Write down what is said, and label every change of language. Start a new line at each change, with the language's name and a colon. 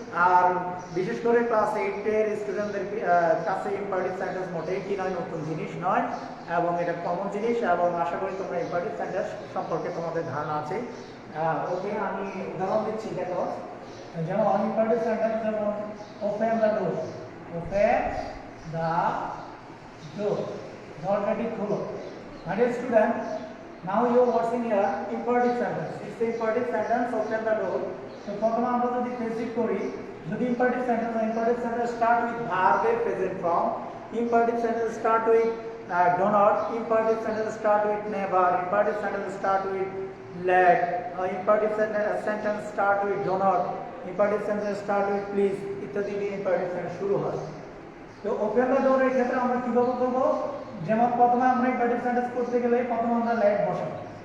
Bangla: আর বিশেষ করে ক্লাস 8 এর স্টুডেন্টদের কাছে ইম্পারেটিভ সেন্টেন্স মোটেই কি নয়, নতুন জিনিস নয়, এবং এটা কমন জিনিস, এবং আশা করি তোমরা ইম্পারেটিভ সেন্টেন্স সম্পর্কে তোমাদের ধারণা আছে। ওকে, আমি উদাহরণ দিচ্ছি। দেখো, যেমন ইম্পারেটিভ সেন্টেন্স যেমন
English: open the door, open the door,
Bangla: দরজাটি খোলো।
English: My dear student, now you are watching here imperative sentence. It's the imperative sentence, open the door. So
Bangla: প্রথমে আমরা যদি প্যাসিভ করি,
English: যদি imperative sentence start with verb present form, imperative sentence start with do not, imperative sentence start with never, imperative sentence start with let, imperative sentence start with do not, imperative sentence start with please
Bangla: ইত্যাদি দিয়ে
English: imperative sentence
Bangla: শুরু হয়। তো
English: open the door
Bangla: এর ক্ষেত্রে আমরা কিভাবে করব? যেমন প্রথমে আমরা ইম্পারেটিভ সেন্টেন্স করতে গেলে প্রথমে আমরা লেট বসাবো।